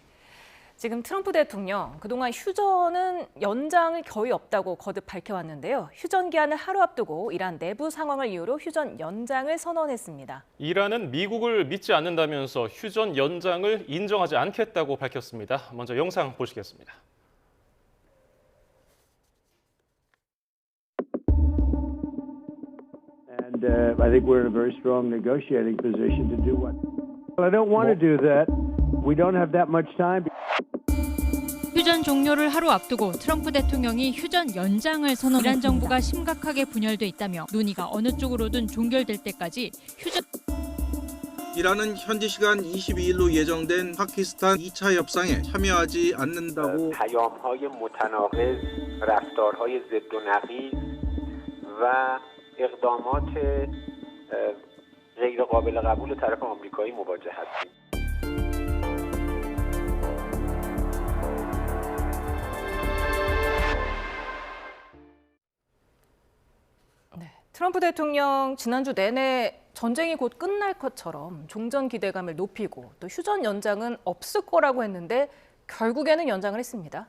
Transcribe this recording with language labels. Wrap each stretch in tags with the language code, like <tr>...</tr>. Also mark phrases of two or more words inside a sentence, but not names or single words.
<ko>지금 트럼프 대통령 그동안 휴전은 연장이 거의 없다고 거듭 밝혀왔는데요. 휴전 기한을 하루 앞두고 이란 내부 상황을 이유로 휴전 연장을 선언했습니다. 이란은 미국을 믿지 않는다면서 휴전 연장을 인정하지 않겠다고 밝혔습니다. 먼저 영상 보시겠습니다.</ko> <en>And I think we're in a very strong negotiating position to do what. Well, I don't want to do that. We don't have that much time.</en> <ko>휴전 종료를 하루 앞두고 트럼프 대통령이 휴전 연장을 선언했습니다. 이란 정부가 심각하게 분열돼 있다며 논의가 어느 쪽으로든 종결될 때까지 휴전. 이란은 현지 시간 22일로 예정된 파키스탄 2차 협상에 참여하지 않는다고</ko> <fa>پیام‌های متناقض، رفتارهای ضد و نقیض و اقدامات غیر قابل قبول طرف آمریکایی مواجه هستیم.</fa> <ko>트럼프 대통령 지난주 내내 전쟁이 곧 끝날 것처럼 종전 기대감을 높이고 또 휴전 연장은 없을 거라고 했는데 결국에는 연장을 했습니다.</ko>